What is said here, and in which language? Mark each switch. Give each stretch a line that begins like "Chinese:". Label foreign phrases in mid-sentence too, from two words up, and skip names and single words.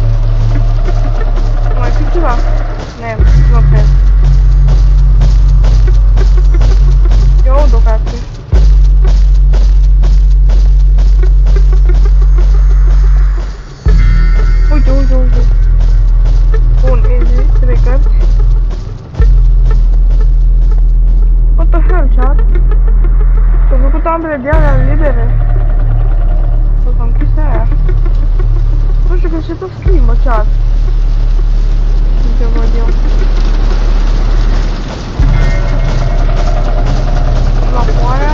Romanian: Mai fi ceva? Nu cred. Eu duc astea. Uite. Bun, easy, 3 cărți.
English: What the hell, chat?
Romanian: S-au făcut ambele de alea libere. S-au închis aia. Nu știu că se tot schimbă, chat. Ce văd eu. La foaia.